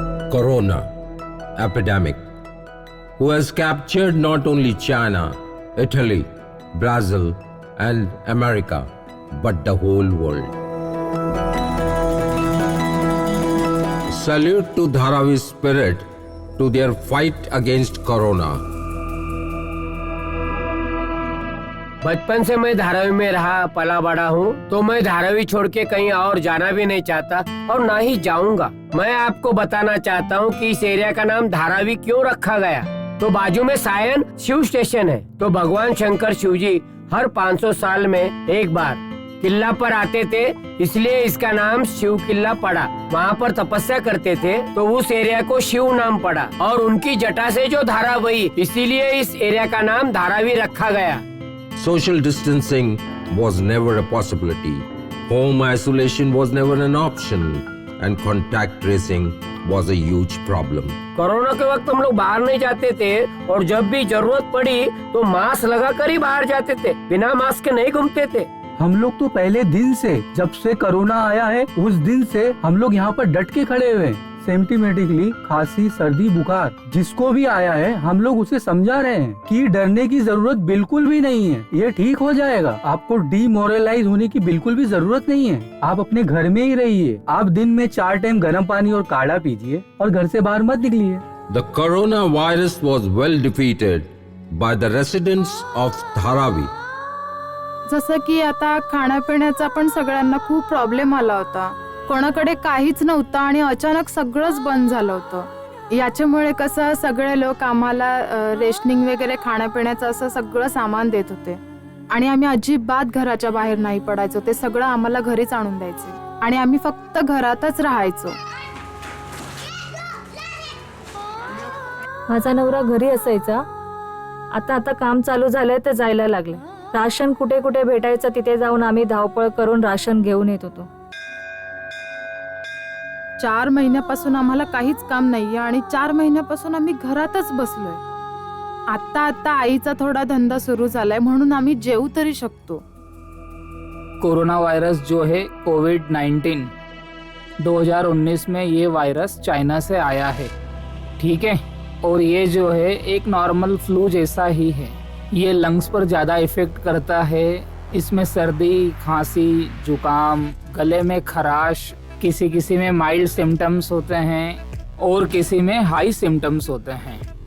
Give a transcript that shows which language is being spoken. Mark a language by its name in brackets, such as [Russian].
[English] corona epidemic, who has captured not only China, Italy, Brazil, and America, but the whole world. Salute to Dharavi's spirit to their fight against corona. [Hindi] बचपन से मैं धारावी में रहा पला बड़ा हूँ, तो मैं धारावी छोड़ के कहीं और जाना भी नहीं चाहता और ना ही जाऊंगा। मैं आपको बताना चाहता हूँ कि इस एरिया का नाम धारावी क्यों रखा गया। तो बाजू में सायन शिव स्टेशन है, तो भगवान शंकर शिव जी हर 500 साल में एक बार किला पर आते थे, इसलिए इसका नाम शिव किला पड़ा। वहाँ पर तपस्या करते थे, तो उस एरिया को शिव नाम पड़ा और उनकी जटा से जो धारा बही, इसीलिए इस एरिया का नाम धारावी रखा गया। Social distancing was never a possibility. Home isolation was never an option, and contact tracing was a huge problem. Corona के वक्त हम लोग बाहर नहीं जाते थे और जब भी जरूरत पड़ी तो मास्क लगाकर ही बाहर जाते थे, बिना मास्क के नहीं घूमते थे। हम लोग तो पहले दिन से, जब से कोरोना आया है उस दिन से हम लोग यहाँ पर डट के खड़े हुए हैं। सिम्टमेटिकली खांसी, सर्दी, बुखार जिसको भी आया है हम लोग उसे समझा रहे हैं कि डरने की जरूरत बिल्कुल भी नहीं है, ये ठीक हो जाएगा। आपको डीमोरलाइज होने की बिल्कुल भी जरूरत नहीं है। आप अपने घर में ही रहिए। आप दिन में 4 टाइम गर्म पानी और काढ़ा पीजिए और घर से बाहर मत निकलिए। [English] The coronavirus was well defeated by the residents of Dharavi. [Marathi] जसं की आता खाण्यापिण्याचा पण सगळ्यांना खूप प्रॉब्लेम आला होता, कोणाकडे काहीच नव्हतं आणि अचानक सगळंच बंद झालं होतं। याच्यामुळे कसं सगळे लोक आम्हाला रेशनिंग वगैरे खाण्यापिण्याचं असं सगळं सामान देत होते आणि आम्ही अजिबात घराच्या बाहेर नाही पडायचो, ते सगळं आम्हाला घरीच आणून द्यायचे आणि आम्ही फक्त घरातच राहायचो। माझा नवरा घरी असायचा, आता काम चालू झालंय तर जायला लागले। राशन कुठे कुठे भेटायचं तिथे जाऊन आम्ही धावपळ करून राशन घेऊन येत होतो। 4 महिन्यापासून आम्हाला काहीच काम नाहीये आणि 4 महिन्यापासून आम्ही घरातच बसलोय। आता आईचा थोडा धंदा सुरू झालाय म्हणून आम्ही जेवू तरी शकतो। [Hindi] कोरोना वायरस जो है कोविड-19 2019 में ये वायरस चाइना से आया है, ठीक है। और ये जो है एक नॉर्मल फ्लू जैसा ही है। ये लंग्स पर ज़्यादा इफेक्ट करता है। इसमें सर्दी, खांसी, जुकाम, गले में खराश, किसी में माइल्ड सिम्टम्स होते हैं और किसी में हाई सिम्टम्स होते हैं।